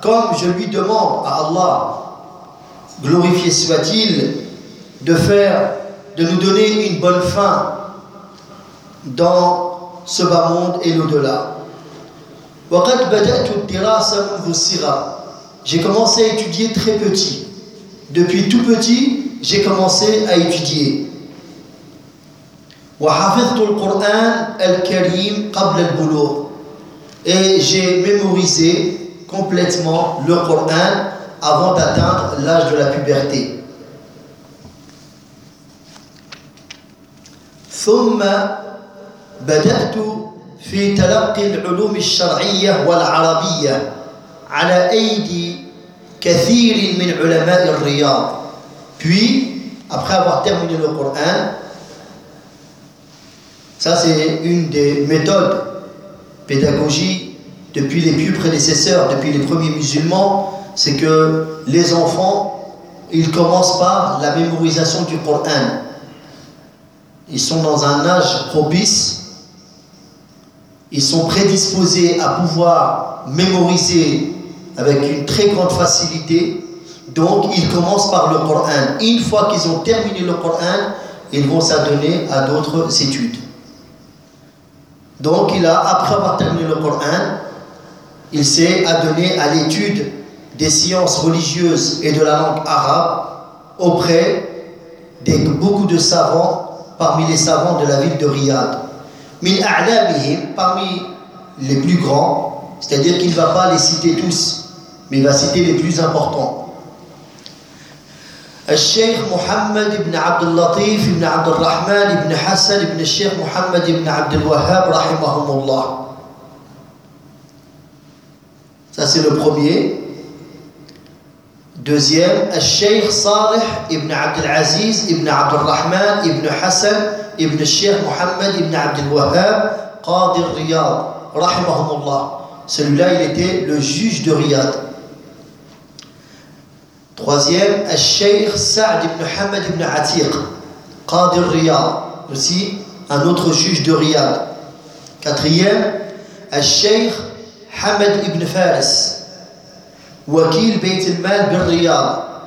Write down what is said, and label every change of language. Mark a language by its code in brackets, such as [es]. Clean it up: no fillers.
[fr] Comme je lui demande à Allah, glorifié soit-il, de nous donner une bonne fin dans ce bas monde et l'au-delà. [ar] Wa qad bada'tu ad-dirasa minhu sigha. [fr] J'ai commencé à étudier très petit. Depuis tout petit, j'ai commencé à étudier. [ar] وحفظت القرآن الكريم قبل البلوغ. [fr] Et j'ai mémorisé complètement le Coran avant d'atteindre l'âge de la puberté. [ar] ثم بدأت في تلقي العلوم الشرعية والعربية على أيدي كثير من علماء الرياض. [fr] Puis après avoir terminé le Coran, ça c'est une des méthodes pédagogiques depuis les plus prédécesseurs, depuis les premiers musulmans, c'est que les enfants, ils commencent par la mémorisation du Coran. Ils sont dans un âge propice, ils sont prédisposés à pouvoir mémoriser avec une très grande facilité, Donc, ils commencent par le Coran. Une fois qu'ils ont terminé le Coran, ils vont s'adonner à d'autres études. Donc, après avoir terminé le Coran, il s'est adonné à l'étude des sciences religieuses et de la langue arabe auprès de beaucoup de savants, parmi les savants de la ville de Riyad. [ar] Min a'lamihim, [fr] parmi les plus grands, c'est-à-dire qu'il ne va pas les citer tous, mais il va citer les plus importants. [ar] الشيخ محمد بن عبد اللطيف بن عبد الرحمن بن حسن بن الشيخ محمد بن عبد الوهاب رحمهم الله. [fr] Ça c'est le premier. [ar] Deuxième, الشيخ صالح بن عبد العزيز بن عبد الرحمن بن حسن بن الشيخ محمد بن عبد الوهاب قاضي الرياض رحمهم الله. [fr] Celui-là, il était le juge de Riyad. Troisième, al-Shaykh Sa'd ibn Hamad ibn Atiq, Qadir Riyad, aussi un autre juge de Riyad. Quatrième, al-Shaykh Hamad ibn Faris, Wakil Bayt al-Mal bin Riyad.